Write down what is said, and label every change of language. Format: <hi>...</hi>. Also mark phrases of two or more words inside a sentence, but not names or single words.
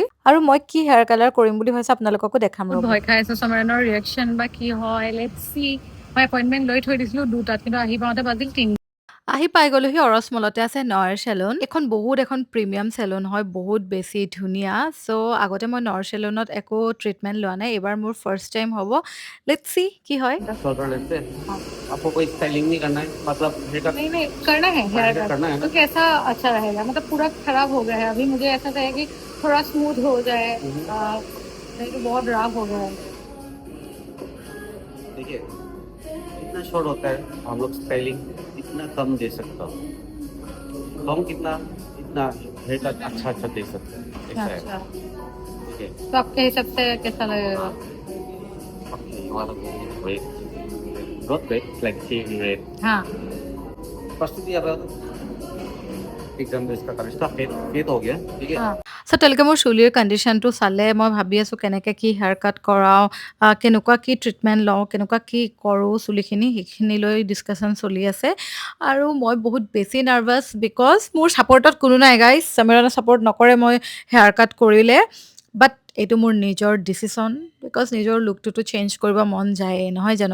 <as>আৰু মই কি হেয়াৰ কালাৰ কৰিম বুলি ভাবিছোঁ আপোনালোককো দেখাম। ভয় খাই আছোঁ সমৰণৰ ৰিয়েকশ্যন বা কি হয়,</as> <en>let's see.</en> <as>মই এপইণ্টমেণ্ট লৈ থৈ দিছিলোঁ 2টাত, কিন্তু আহি পাওঁতে বাজিল 3। আহি পাই গ'লোহি অৰছ মলতে আছে নয়ৰ চেলুন। এখন প্ৰিমিয়াম চেলুন হয়, বহুত বেছি ধুনীয়া। চ' আগতে মই নয়ৰ চেলুনত একো ট্ৰিটমেণ্ট লোৱা নাই, এইবাৰ মোৰ</as> <en>first time</en> <as>হ'ব।</as> <en>let's see</en> <as>কি হয়।</as> <hi>शॉर्टर लेते हैं आपको कोई स्टाइलिंग नहीं करना है मतलब नहीं नहीं करना है</hi> <en>hair cut,</en> <hi>करना है तो ना कैसा अच्छा रहेगा? मतलब पूरा खराब हो गया है, अभी मुझे ऐसा चाहिए कि थोड़ा स्मूथ हो जाए, नहीं तो बहुत रफ हो गया है। देखिए इतना शॉर्ट होता है हम लोग स्टाइलिंग इतना कम दे सकता हूँ कम कितना इतना</hi> <en>hair cut</en> <hi>अच्छा अच्छा दे सकते हैं ऐसा है अच्छा, ठीक है तो आपके हिसाब से कैसा लगेगा?</hi> <en>Okay, you want to go red not red like cherry red</en> <hi>हाँ, first भी अब एकदम इसका कलर इसका फेड हो गया ठीक है</hi> <as>চ' তেওঁলোকে মোৰ চুলিৰ কণ্ডিশ্যনটো চালে, মই ভাবি আছোঁ কেনেকৈ কি</as> <en>hair cut</en> <as>কৰাওঁ, কেনেকুৱা কি ট্ৰিটমেণ্ট লওঁ, কেনেকুৱা কি কৰোঁ চুলিখিনি, সেইখিনি লৈ ডিছকাশ্যন চলি আছে। আৰু মই বহুত বেছি নাৰ্ভাছ, বিকজ মোৰ ছাপৰ্টত কোনো নাই গাইজ। সমীৰণে ছাপৰ্ট নকৰে মই</as> <en>hair cut</en> <as>কৰিলে, বাট এইটো মোৰ নিজৰ ডিচিশ্যন, বিকজ নিজৰ লুকটোতো চেঞ্জ কৰিব মন যায়েই, নহয় জানো?</as>